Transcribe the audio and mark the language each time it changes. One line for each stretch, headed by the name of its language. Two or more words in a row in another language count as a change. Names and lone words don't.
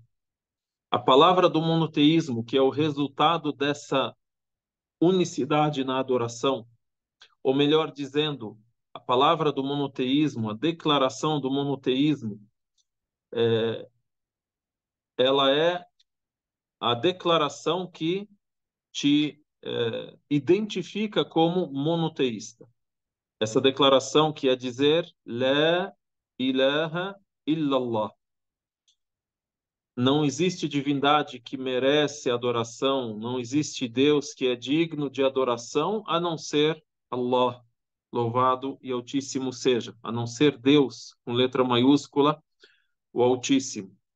Portuguese: A palavra do monoteísmo, que é o resultado dessa unicidade na adoração, ou melhor dizendo, a palavra do monoteísmo, a declaração do monoteísmo, ela é a declaração que te identifica como monoteísta. Essa declaração que é dizer
Arabic: لا إله إلا الله.
Portuguese: Não existe divindade que merece adoração, não existe Deus que é digno de adoração, a não ser Allah, louvado e altíssimo seja, a não ser Deus, com letra maiúscula, o Altíssimo.